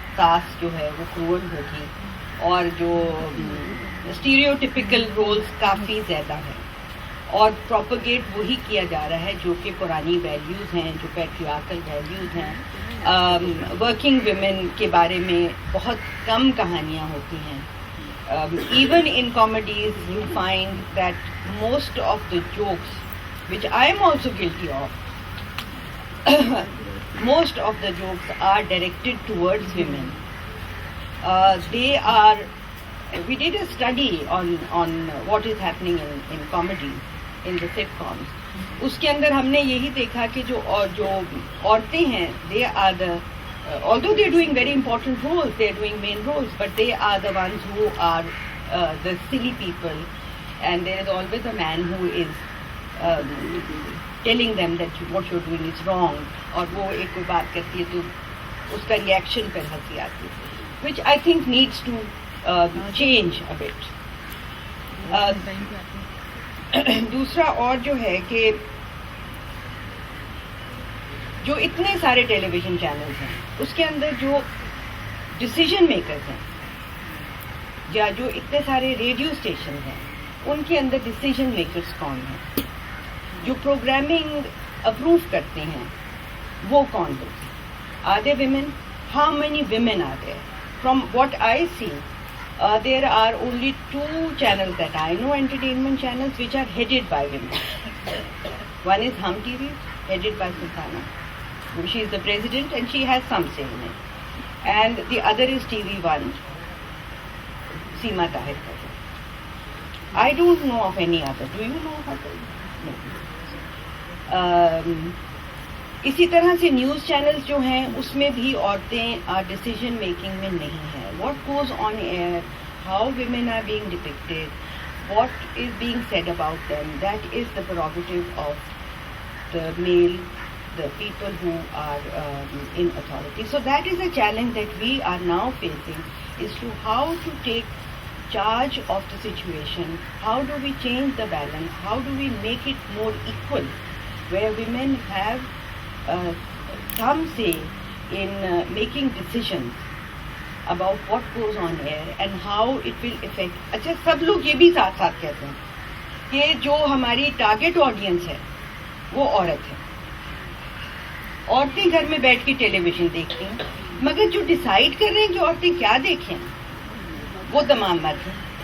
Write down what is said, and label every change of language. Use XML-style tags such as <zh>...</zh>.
<hi>सास जो है वो क्रूअल होगी, और जो स्टीरियोटिपिकल रोल्स काफ़ी ज़्यादा है, और प्रोपगेट वही किया जा रहा है जो कि पुरानी वैल्यूज़ हैं, जो पैट्रियार्कल वैल्यूज़ हैं. वर्किंग विमेन के बारे में बहुत कम कहानियाँ होती हैं.</hi> <en>Even in comedies you find that most of the jokes, which I am also guilty of, most of the jokes are directed towards women. They are, we did a study on what is happening in comedy, in the sitcoms.</en> <hi>उसके अंदर हमने यही देखा कि जो औरतें हैं,</hi> <en>they are the although they are doing very important roles, they are doing main roles, but they are the ones who are the silly people, and there is always a man who is telling them that what you're doing is wrong,</en> <hi>और वो एक कोई बात करती है तो उसका reaction पर हंसी आती है,</hi> <en>which I think needs to change a bit.</en> <hi>दूसरा और जो है कि जो इतने सारे टेलीविज़न चैनल्स हैं, उसके अंदर जो डिसीजन मेकर्स हैं, या जो इतने सारे रेडियो स्टेशन हैं, उनके अंदर डिसीजन मेकर्स कौन हैं, जो प्रोग्रामिंग अप्रूव करते हैं वो कौन लोग हैं?</hi> <en>Are there women? How many women are there? From what I see, there are only 2 channels that I know, entertainment channels, which are headed by women. One is Hum TV, headed by Sultana. She is the president and she has some say in it. And the other is TV1, Seema Tahir. I don't know of any other. Do you know of other? No.</en> <hi>इसी तरह से news channels जो हैं उसमें भी औरतें decision making में नहीं है.</hi> <en>What goes on air, how women are being depicted, what is being said about them, that is the prerogative of the male, the people who are in authority. So that is a challenge that we are now facing, is to how to take charge of the situation, how do we change the balance, how do we make it more equal, where women have some say in making decisions about what goes on air and how it will affect.</en> <hi>अच्छा, सब लोग ये भी साथ साथ कहते हैं कि जो हमारी टारगेट ऑडियंस है वो औरत है. औरतें घर में बैठ के टेलीविजन देखती हैं, मगर जो डिसाइड कर रहे हैं कि औरतें क्या देखें वो तमाम मर्द हैं.</hi>